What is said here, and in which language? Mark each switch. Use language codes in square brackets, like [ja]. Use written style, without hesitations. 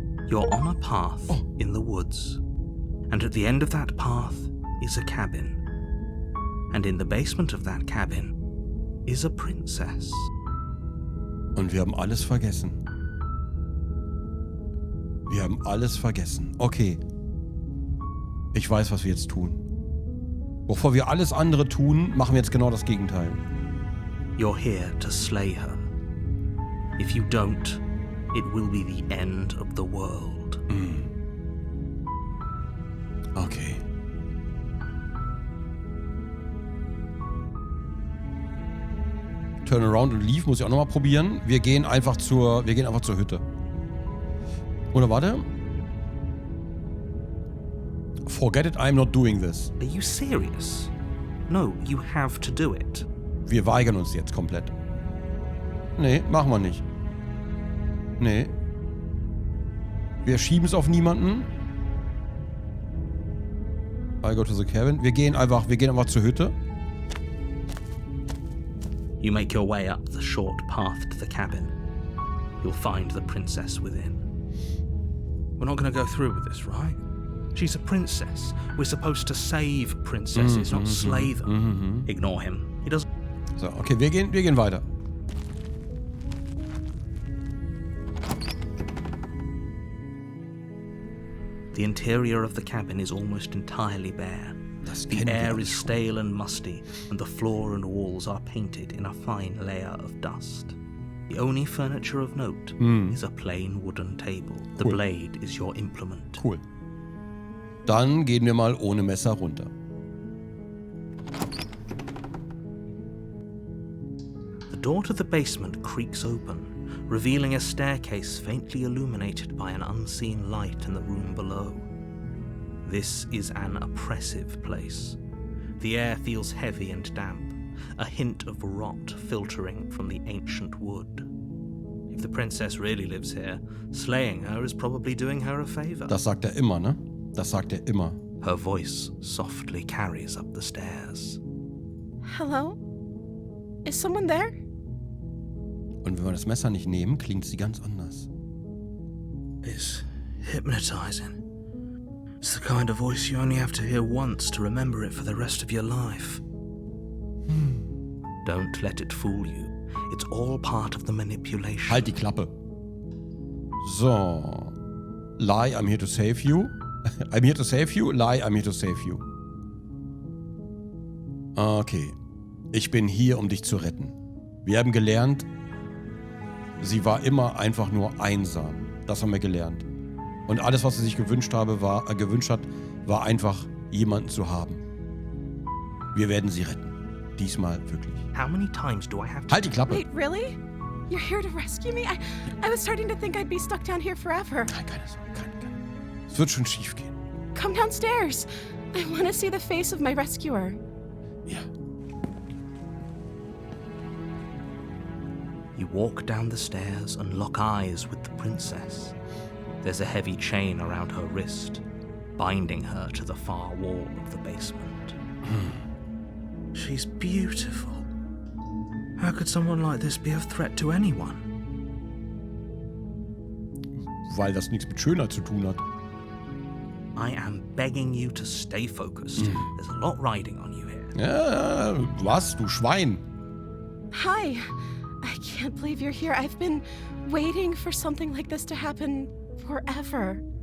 [en] You're on a path in the woods, and at the end of that path is a cabin. And in the basement of that cabin is a princess. [de] Und wir haben alles vergessen. Wir haben alles vergessen. Okay. Ich weiß, was wir jetzt tun. Bevor wir alles andere tun, machen wir jetzt genau das Gegenteil. [en] You're here to slay her. If you don't, it will be the end of the world. Okay. [de] Turnaround und Leave muss ich auch nochmal probieren. Wir gehen einfach zur Hütte. Oder warte. [en] Forget it, I'm not doing this. Are you serious? No, you have to do it. [de] Wir weigern uns jetzt komplett. Nee, machen wir nicht. Nee. Wir schieben es auf niemanden. [en] I go to the cabin. [de] Wir gehen einfach zur Hütte. [en] You make your way up the short path to the cabin. You'll find the princess within. We're not going to go through with this, right? She's a princess. We're supposed to save princesses, not slay them. Ignore him. He doesn't... [de] So, okay, wir gehen weiter. [en] The interior of the cabin is almost entirely bare. The air is stale and musty, and the floor and walls are painted in a fine layer of dust. The only furniture of note is a plain wooden table. The blade is your implement. Cool. [de] Dann gehen wir mal ohne Messer runter. [en] The door to the basement creaks open, revealing a staircase faintly illuminated by an unseen light in the room below. This is an oppressive place. The air feels heavy and damp, a hint of rot filtering from the ancient wood. If the princess really lives here, slaying her is probably doing her a favor. [de] Das sagt er immer, ne? Das sagt er immer. [en] Her voice softly carries up the stairs. Hello? Is someone there? [de] Und wenn wir das Messer nicht nehmen, klingt sie ganz anders. [en] It's hypnotizing. It's the kind of voice you only have to hear once to remember it for the rest of your life. Don't let it fool you. It's all part of the manipulation. [de] Halt die Klappe. [en] So. Lie, I'm here to save you. I'm here to save you. Lie, I'm here to save you. Okay. [de] Ich bin hier, um dich zu retten. Wir haben gelernt, sie war immer einfach nur einsam. Das haben wir gelernt. Und alles, was sie sich gewünscht hat, war einfach, jemanden zu haben. Wir werden sie retten. Diesmal wirklich. [en] How many times do I have to... [de] Halt die Klappe! [en] Wait, really? You're here to rescue me? I was starting to think I'd be stuck down here forever. [de] Nein, keine Sorge, keine. Es wird schon schief gehen. [en] Come downstairs. I want to see the face of my rescuer. [de] Ja. [en] You walk down the stairs and lock eyes with the princess. There's a heavy chain around her wrist, binding her to the far wall of the basement. She's beautiful. How could someone like this be a threat to anyone? [de] Weil das nichts mit Schönheit zu tun hat. [en] I am begging you to stay focused. There's a lot riding on you here. [de] Ja, was? Du Schwein. [en] Hi. I can't believe you're here. I've been waiting for something like this to happen forever.